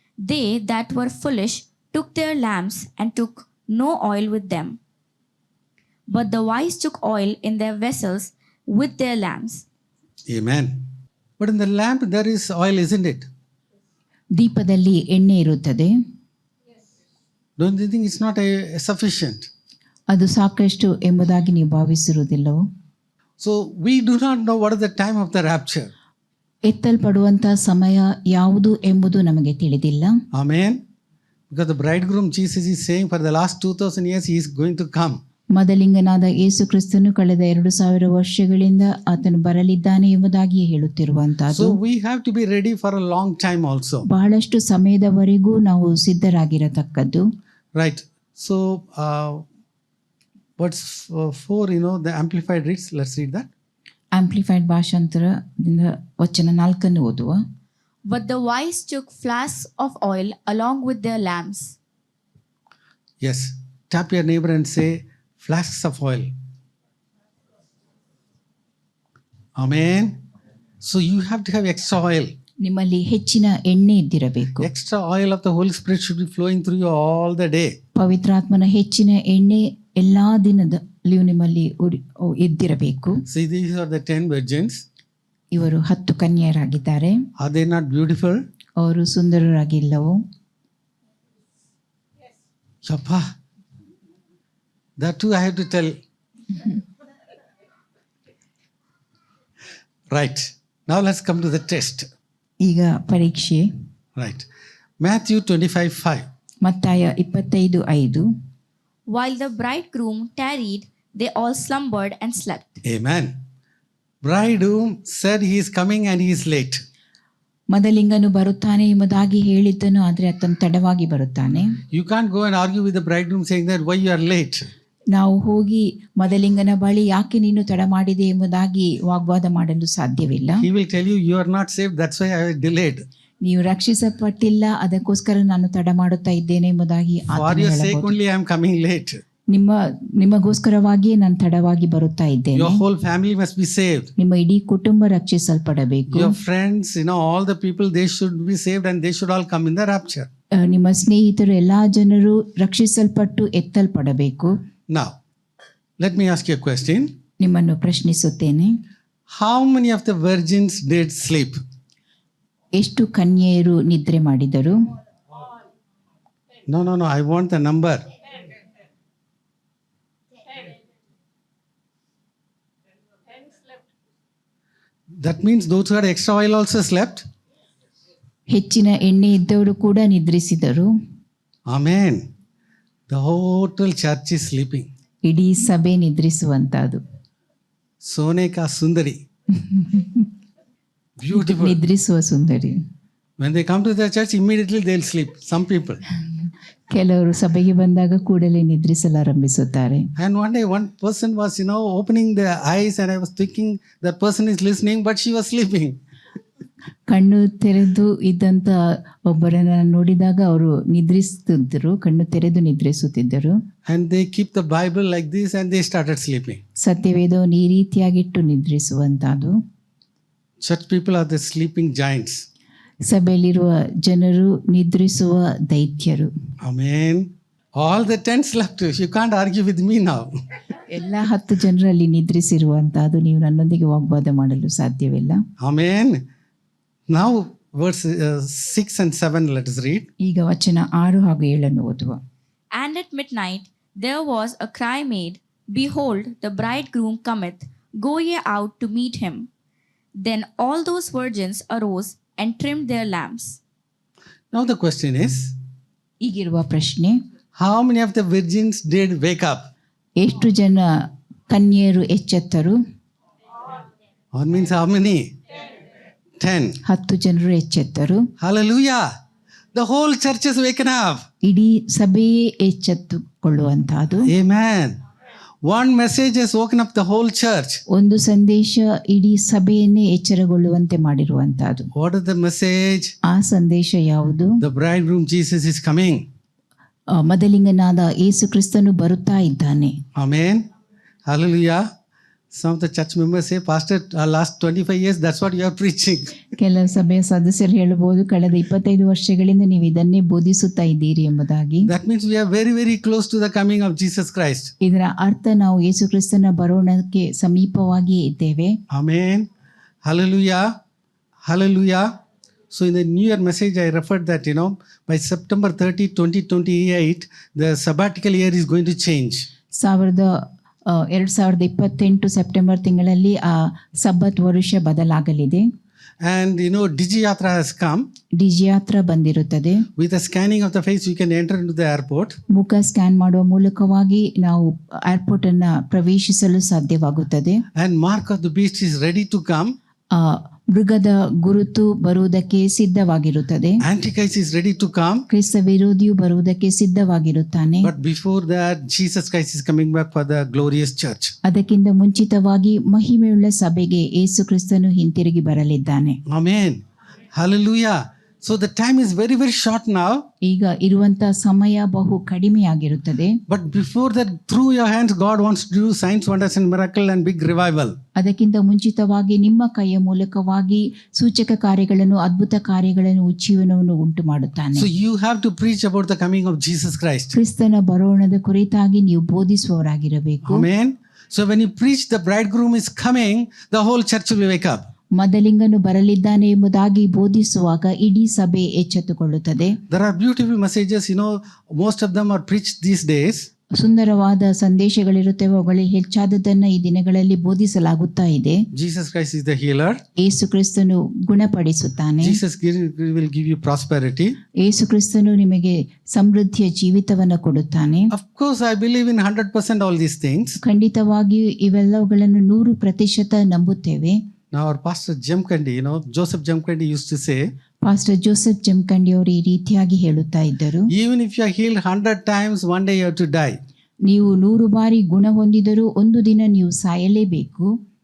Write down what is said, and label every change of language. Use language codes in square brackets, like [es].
[en] They that were foolish took their lamps, and took no oil with them. But the wise took oil in their vessels with their lamps. Amen. But in the lamp there is oil, isn't it? [kn] ದೀಪದಲ್ಲಿ ಎಣ್ಣೆ ಇರುತ್ತದೆ. [en] Don't you think it's not sufficient? [kn] ಅದು ಸಾಕಷ್ಟು ಎಂಬುದಾಗಿ ನೀವು ಭಾವಿಸಿರುವುದಿಲ್ಲವೋ? [en] So we do not know what is the time of the rapture. [kn] ಎತ್ತಲ್ಪಡುವಂಥ ಸಮಯ ಯಾವುದು ಎಂಬುದು ನಮಗೆ ತಿಳಿದಿಲ್ಲ. [en] Amen. Because the bridegroom Jesus is saying for the last 2000 years he is going to come. [kn] ಮದಲಿಂಗನಾದ ಯೇಸು ಕ್ರಿಸ್ತನು ಕಳೆದ 2000 ವರ್ಷಗಳಿಂದ ಆತನು ಬರಲಿದ್ದಾನೆ ಎಂಬುದಾಗಿ ಹೇಳುತ್ತಿರುವಂತಹದ್ದು. [en] So we have to be ready for a long time also. [kn] ಬಹಳಷ್ಟು ಸಮಯದವರೆಗೂ ನಾವು ಸಿದ್ಧರಾಗಿರತಕ್ಕದ್ದು. [en] Right. So verse 4, the amplified reads. Let's read that. [kn] Amplified ಭಾಷಾಂತರದಿಂದ ವಚನ 4 ಓದುವ. [en] But the wise took flasks of oil along with their lamps. Yes. Tap your neighbor and say, flasks of oil. Amen. So you have to have extra oil. [kn] ನಿಮ್ಮಲ್ಲಿ ಹೆಚ್ಚಿನ ಎಣ್ಣೆ ಇದ್ದಿರಬೇಕು. [en] Extra oil of the Holy Spirit should be flowing through you all the day. [kn] ಪವಿತ್ರಾತ್ಮನ ಹೆಚ್ಚಿನ ಎಣ್ಣೆ ಎಲ್ಲಾ ದಿನದಲ್ಲಿಯೂ ನಿಮ್ಮಲ್ಲಿ ಇದ್ದಿರಬೇಕು. [en] See, these are the 10 virgins. [kn] ಇವರು 10 ಕನ್ಯೆಯರಾಗಿದ್ದಾರೆ. [en] Are they not beautiful? [kn] ಅವರು ಸುಂದರರಾಗಿಲ್ಲವೋ? [en] Yappa. That too I have to tell. Right. Now let's come to the test. [kn] ಈಗ ಪರೀಕ್ಷೆ. [en] Right. Matthew 25:5. [kn] ಮತ್ತಾಯ 25:5. [en] While the bridegroom tarried, they all slumbered and slept. Amen. Bridegroom said he is coming and he is late. [kn] ಮದಲಿಂಗನು ಬರುತ್ತಾನೆ ಎಂಬುದಾಗಿ ಹೇಳಿದ್ದನು, ಆದರೆ ಆತನು ತಡವಾಗಿ ಬರುತ್ತಾನೆ. [en] You can't go and argue with the bridegroom saying that why you are late. [kn] ನಾವು ಹೋಗಿ ಮದಲಿಂಗನ ಬಳಿ ಯಾಕೆ ನೀನು ತಡ ಮಾಡಿದೆ ಎಂಬುದಾಗಿ ವಾಗ್ವಾದ ಮಾಡಲು ಸಾಧ್ಯವಿಲ್ಲ. [en] He will tell you you are not saved, that's why I delayed. [kn] ನೀವು ರಕ್ಷಿಸಲ್ಪಟ್ಟಿಲ್ಲ, ಅದಕ್ಕೋಸ್ಕರ ನಾನು ತಡ ಮಾಡುತ್ತಾ ಇದ್ದೇನೆ ಎಂಬುದಾಗಿ [en] For your sake only I am coming late. [kn] ನಿಮಗೋಸ್ಕರವಾಗಿಯೇ ನಾನು ತಡವಾಗಿ ಬರುತ್ತಾ ಇದ್ದೇನೆ. [en] Your whole family must be saved. [kn] ನಿಮ್ಮ ಇಡೀ ಕುಟುಂಬ ರಕ್ಷಿಸಲ್ಪಡಬೇಕು. [en] Your friends, all the people, they should be saved and they should all come in the rapture. [kn] ನಿಮ್ಮ ಸ್ನೇಹಿತರು ಎಲ್ಲಾ ಜನರು ರಕ್ಷಿಸಲ್ಪಟ್ಟು ಎತ್ತಲ್ಪಡಬೇಕು. [en] Now, let me ask you a question. [kn] ನಿಮ್ಮನ್ನು ಪ್ರಶ್ನಿಸುತ್ತೇನೆ. [en] How many of the virgins did sleep? [kn] ಎಷ್ಟು ಕನ್ಯೆಯರು ನಿದ್ರೆ ಮಾಡಿದರು? [en] No, I want the number. That means those who had extra oil also slept. [kn] ಹೆಚ್ಚಿನ ಎಣ್ಣೆ ಇದ್ದವರು ಕೂಡ ನಿದ್ರಿಸಿದರು. [en] Amen. The whole church is sleeping. [kn] ಇಡೀ ಸಭೆ ನಿದ್ರಿಸುವಂತದ್ದು. [hi] Sone ka sundari. [en] Beautiful. [kn] ನಿದ್ರಿಸುವ Sundari. [en] When they come to the church, immediately they'll sleep. Some people. [kn] ಕೆಲವರು ಸಭೆಗೆ ಬಂದಾಗ ಕೂಡಲೇ ನಿದ್ರಿಸಲಾರಂಭಿಸುತ್ತಾರೆ. [en] And one day one person was, opening their eyes and I was thinking that person is listening, but she was sleeping. [kn] ಕಣ್ಣು ತೆರೆದು ಇದ್ದಂತ ಒಬ್ಬರನ್ನ ನೋಡಿದಾಗ ಅವರು ನಿದ್ರಿಸುತ್ತಿದ್ದರು, ಕಣ್ಣು ತೆರೆದು ನಿದ್ರಿಸುತ್ತಿದ್ದರು. [en] And they keep the Bible like this and they started sleeping. [kn] ಸತ್ಯವೇದವನ್ನು ಈ ರೀತಿಯಾಗಿಟ್ಟು ನಿದ್ರಿಸುವಂತದ್ದು. [en] Church people are the sleeping giants. [kn] ಸಭೆಯಲ್ಲಿರುವ ಜನರು ನಿದ್ರಿಸುವ ದೈತ್ಯರು. [en] Amen. All the 10 slept. You can't argue with me now. [kn] ಎಲ್ಲ 10 ಜನರಲ್ಲಿ ನಿದ್ರಿಸಿರುವಂತದ್ದು, ನೀವು ನನ್ನೊಂದಿಗೆ ವಾಗ್ವಾದ ಮಾಡಲು ಸಾಧ್ಯವಿಲ್ಲ. [en] Amen. Now verse 6 and 7 let us read. [kn] ಈಗ ವಚನ 6 ಹಾಗೂ 7 ಓದುವ. [en] And at midnight there was a cry made, Behold, the bridegroom cometh, go ye out to meet him. Then all those virgins arose and trimmed their lamps. Now the question is, [kn] ಈಗಿರುವ ಪ್ರಶ್ನೆ, [en] how many of the virgins did wake up? [kn] ಎಷ್ಟು ಜನ ಕನ್ಯೆಯರು ಎಚ್ಚೆತ್ತರು? [en] Or means how many? 10. [kn] 10 ಜನರು ಎಚ್ಚೆತ್ತರು. [en] Hallelujah. The whole church is waken up. [kn] ಇಡೀ ಸಭೆಯೇ ಎಚ್ಚೆತ್ತುಕೊಳ್ಳುವಂತಹದ್ದು. [en] Amen. One message has woken up the whole church. [kn] ಒಂದು ಸಂದೇಶ ಇಡೀ ಸಭೆಯನ್ನೇ ಎಚ್ಚರಗೊಳ್ಳುವಂತೆ ಮಾಡಿರುವಂತಹದ್ದು. [en] What is the message? [kn] ಆ ಸಂದೇಶ ಯಾವುದು? [en] The bridegroom Jesus is coming. [kn] ಮದಲಿಂಗನಾದ ಯೇಸು ಕ್ರಿಸ್ತನು ಬರುತ್ತಾ ಇದ್ದಾನೆ. [en] Amen. Hallelujah. Some of the church members say, Pastor, last 25 years, that's what you are preaching. [kn] ಕೆಲ ಸಭೆಯ ಸದಸ್ಯರು ಹೇಳಬಹುದು, ಕಳೆದ 25 ವರ್ಷಗಳಿಂದ ನೀವು ಇದನ್ನೇ ಬೋಧಿಸುತ್ತಾ ಇದ್ದೀರಿ ಎಂಬುದಾಗಿ. [en] That means we are very, very close to the coming of Jesus Christ. [kn] ಇದರ ಅರ್ಥ ನಾವು ಯೇಸು ಕ್ರಿಸ್ತನ ಬರೋಣಕ್ಕೆ ಸಮೀಪವಾಗಿಯೇ ಇದ್ದೇವೆ. [en] Amen. Hallelujah. Hallelujah. So in the New Year message, I referred that, by September 30, 2028, the sabbatical year is going to change. [kn] 2028 September ತಿಂಗಳಲ್ಲಿ ಆ ಸಬ್ಬತ್ ವರುಷ ಬದಲಾಗಲಿದೆ. [en] And Digiyatra has come. [kn] ಡಿಜಿಯಾತ್ರ ಬಂದಿರುತ್ತದೆ. [en] With the scanning of the face, you can enter into the airport. [kn] ಮುಖ scan ಮಾಡುವ ಮೂಲಕವಾಗಿ ನಾವು airport ಅನ್ನ ಪ್ರವೇಶಿಸಲು ಸಾಧ್ಯವಾಗುತ್ತದೆ. [en] And mark of the beast is ready to come. [kn] ಮೃಗದ ಗುರುತು ಬರುವುದಕ್ಕೆ ಸಿದ್ಧವಾಗಿರುತ್ತದೆ. [en] Antichrist is ready to come. [kn] ಕ್ರಿಸ್ತ ವಿರೋಧಿಯು ಬರುವುದಕ್ಕೆ ಸಿದ್ಧವಾಗಿರುತ್ತಾನೆ. [en] But before that, Jesus Christ is coming back for the glorious church. [kn] ಅದಕ್ಕಿಂತ ಮುಂಚಿತವಾಗಿ ಮಹಿಮೆಯುಳ್ಳ ಸಭೆಗೆ ಯೇಸು ಕ್ರಿಸ್ತನು ಹಿಂತಿರುಗಿ ಬರಲಿದ್ದಾನೆ. [en] Amen. Hallelujah. So the time is very, very short now. [kn] ಈಗ ಇರುವಂತ ಸಮಯ ಬಹು ಕಡಿಮೆಯಾಗಿರುತ್ತದೆ. [en] But before that, through your hands, God wants to do signs, wonders and miracle and big revival. [kn] ಅದಕ್ಕಿಂತ ಮುಂಚಿತವಾಗಿ ನಿಮ್ಮ ಕೈಯ ಮೂಲಕವಾಗಿ ಸೂಚಕ ಕಾರ್ಯಗಳನ್ನು, ಅದ್ಭುತ ಕಾರ್ಯಗಳನ್ನು, ಉಜ್ಜೀವನವನ್ನು ಉಂಟು ಮಾಡುತ್ತಾನೆ. [en] So you have to preach about the coming of Jesus Christ. [kn] ಕ್ರಿಸ್ತನ ಬರೋಣದ ಕುರಿತಾಗಿ ನೀವು ಬೋಧಿಸುವವರಾಗಿರಬೇಕು. [en] Amen. So when you preach the bridegroom is coming, the whole church will wake up. [kn] ಮದಲಿಂಗನು ಬರಲಿದ್ದಾನೆ ಎಂಬುದಾಗಿ ಬೋಧಿಸುವಾಗ ಇಡೀ ಸಭೆ ಎಚ್ಚೆತ್ತುಕೊಳ್ಳುತ್ತದೆ. [en] There are beautiful messages, most of them are preached these days. [kn] ಸುಂದರವಾದ ಸಂದೇಶಗಳಿರುತ್ತವೆ, ಅವುಗಳಲ್ಲಿ ಹೆಚ್ಚಾದದನ್ನ ಈ ದಿನಗಳಲ್ಲಿ ಬೋಧಿಸಲಾಗುತ್ತಾ ಇದೆ. [en] Jesus Christ is the healer. [kn] ಯೇಸು ಕ್ರಿಸ್ತನು ಗುಣಪಡಿಸುತ್ತಾನೆ. [en] Jesus will give you prosperity. [kn] ಯೇಸು ಕ್ರಿಸ್ತನು ನಿಮಗೆ ಸಮೃದ್ಧಿಯ ಜೀವಿತವನ್ನು ಕೊಡುತ್ತಾನೆ. [en] Of course, I believe in 100% all these things. [kn] ಖಂಡಿತವಾಗಿಯೂ ಇವೆಲ್ಲವುಗಳನ್ನು 100% ನಂಬುತ್ತೇವೆ. [en] Now our pastor Jemkandi, Joseph Jemkandi used to say, [kn] pastor Joseph Jamkhandi ಅವರು ಈ ರೀತಿಯಾಗಿ ಹೇಳುತ್ತಾ ಇದ್ದರು, [en] even if you are healed 100 times, one day you have to die. [kn] ನೀವು 100 ಬಾರಿ ಗುಣ ಹೊಂದಿದರೂ ಒಂದು ದಿನ ನೀವು ಸಾಯಲೇಬೇಕು.